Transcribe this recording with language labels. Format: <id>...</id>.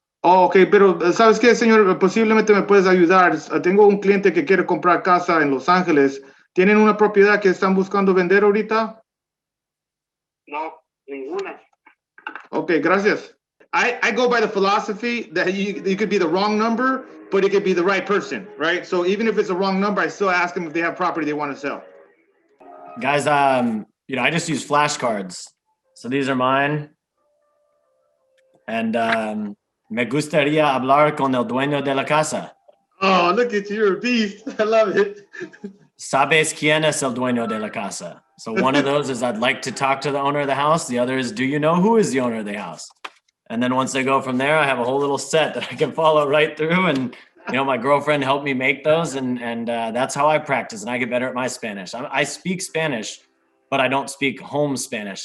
<es>Oh, ok, pero ¿sabes qué, señor? Posiblemente me puedes ayudar. Tengo un cliente que quiere comprar casa en Los Ángeles. ¿Tienen una propiedad que están buscando vender ahorita? No, ninguna. Okay, gracias.</es> <en>I go by the philosophy that you could be the wrong number, but it could be the right person, right? So even if it's a wrong number, I still ask them if they have property they want to sell. Guys, I just use flashcards. So these are mine. And</en> <es>me gustaría hablar con el dueño de la casa.</es> <en>Oh, look at you, you're a beast. I love it.</en> <es>¿Sabes quién es el dueño de la casa?</es> <en>So one of those is I'd like to talk to the owner of the house. The other is, do you know who is the owner of the house? And then once they go from there, I have a whole little set that I can follow right through. And, my girlfriend helped me make those. And that's how I practice. And I get better at my Spanish. I speak Spanish, but I don't speak home Spanish.</en>